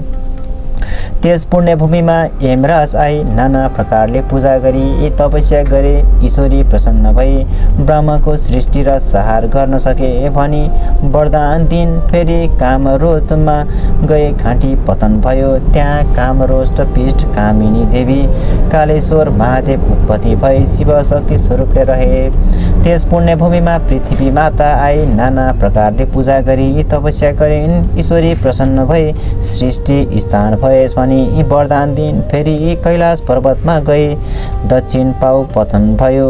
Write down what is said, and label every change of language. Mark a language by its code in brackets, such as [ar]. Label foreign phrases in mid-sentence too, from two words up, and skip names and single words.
[ne] त्यस पुण्यभूमिमा यमराज आई नाना प्रकारले पूजा गरी तपस्या गरे। ईश्वरी प्रसन्न भई ब्रह्मको सृष्टि र संहार गर्न सके भनी वरदान दिइन्। फेरि कामरोधमा गए घाँटी पतन भयो। त्यहाँ कामरोष्ट पीठ कामिनी देवी कालेश्वर महादेव उत्पत्ति भई शिवशक्ति स्वरूपले रहे। त्यस पुण्यभूमिमा पृथ्वी माता आई नाना प्रकारले पूजा गरी तपस्या गरिन्। ईश्वरी प्रसन्न भई सृष्टि स्थान भएस भनी वरदान दिन। फेरि कैलाश पर्वतमा गई दक्षिण पाउ पतन भयो।